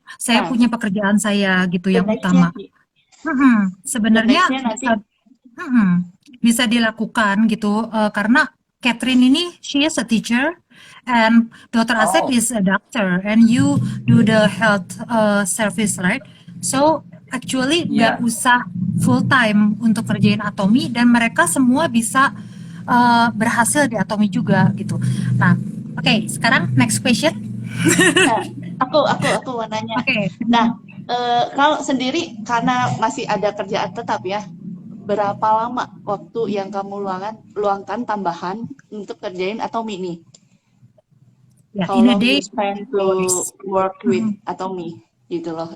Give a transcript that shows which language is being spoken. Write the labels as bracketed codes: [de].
[id] Saya punya pekerjaan saya gitu yang utama. Sebenarnya bisa dilakukan gitu karena Catherine ini [en] she is a teacher and Dr. Asep is a doctor and you do the health service, right? So actually [id] nggak usah full time untuk kerjain Atomy dan mereka semua bisa berhasil di Atomy juga gitu. Nah, oke, sekarang next question. Aku mau nanya. Nah, kalau sendiri karena masih ada kerjaan tetap ya, berapa lama waktu yang kamu luangkan tambahan untuk kerjain Atomy nih? [en] How long you spend to work with Atomy [id] gitu loh.